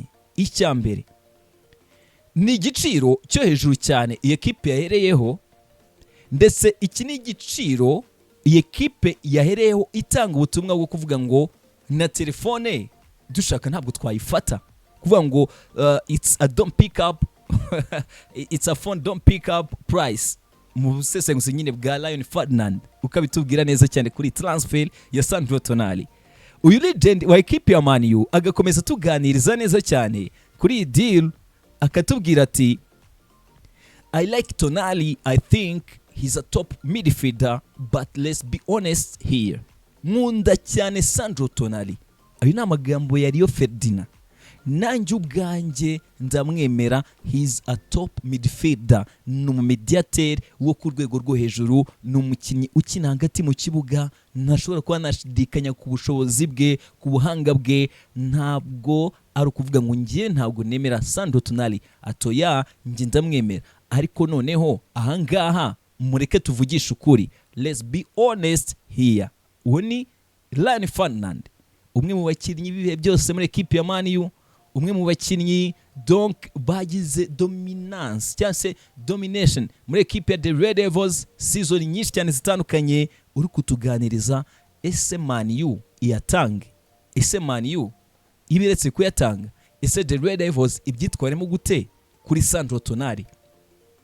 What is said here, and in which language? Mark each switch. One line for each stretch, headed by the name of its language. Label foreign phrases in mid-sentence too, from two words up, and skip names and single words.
Kinyarwanda: Icyambere ni igiciro cyo hejuru cyane iyi ekipe yahereyeho, ndetse iki ni igiciro iyi ekipe yahereyeho itanga ubutumwa bwo kuvuga ngo na telefone dushaka ntabwo twayifata, kuvuga ngo
English: it's a don't pick up it's a phone don't pick up price.
Kinyarwanda: Mu busesenguzi nyine bwa Ferdinand ukabitubwira neza cyane kuri transfer ya Sandro Tonali. Uyu legend wa ekipe ya Man U agakomeza tuganiriza neza cyane kuri deal, akatubwira ati
English: I like Tonali, I think he's a top midfielder, but let's be honest here.
Kinyarwanda: Nkunda cyane Sandro Tonali. Ayo ni amagambo ya Ferdinand. Nanjye ubwanjye ndamwemera,
English: he's a top midfielder,
Kinyarwanda: ni umumediateur wo ku rwego rwo hejuru, ni umukinnyi ukina hagati mu kibuga, ntashobora kuba nashidikanya ku bushobozi bwe, ku buhanga bwe. Ntabwo ari ukuvuga ngo ngiye ntabwo nemera Sandro Tonali, atoya ngiye ndamwemera. Ariko noneho ahangaha mureke tuvugisha ukuri,
English: let's be honest here.
Kinyarwanda: Uwo ni Ferdinand, umwe mu bakinnyi bihe byose muri ekipe ya Man U, umwe mu bakinnyi donc bagize dominance cyangwa se domination muri ekipe ya The Red Devils season nyinshi cyane zitandukanye. Uri kutuganiriza ese Man U iyatange, ese Man U ibiretse kuyatanga, ese The Red Devils ibyitwaremo gute kuri Sandro Tonali?